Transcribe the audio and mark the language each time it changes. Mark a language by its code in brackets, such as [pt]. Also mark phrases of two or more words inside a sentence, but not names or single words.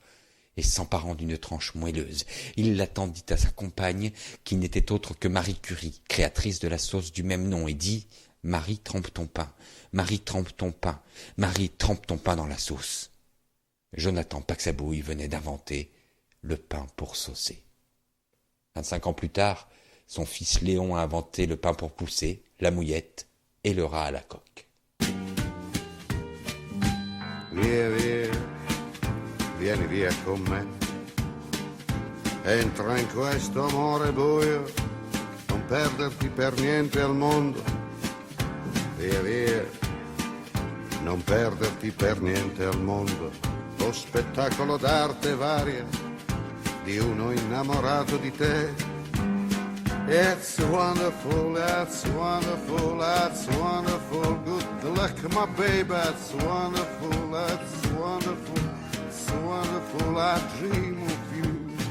[fr] Et s'emparant d'une tranche moelleuse, il la tendit à sa compagne, qui n'était autre que Marie Curie, créatrice de la sauce du même nom, et dit « Marie, trempe ton pain, Marie, trempe ton pain, Marie, trempe ton pain dans la sauce. » Jonathan Paxabouille venait d'inventer le pain pour saucer. 25 ans plus tard, son fils Léon a inventé le pain pour pousser, la mouillette et le rat à la coque. [it] Via, via, vieni via con me. Entra in questo amore buio, non perderti per niente al mondo. Via, via, non perderti per niente al mondo. Lo spettacolo d'arte varia di uno innamorato di te. [en] It's wonderful, that's wonderful, that's wonderful. Good luck, my baby, that's wonderful, that's wonderful, it's wonderful. I dream of you.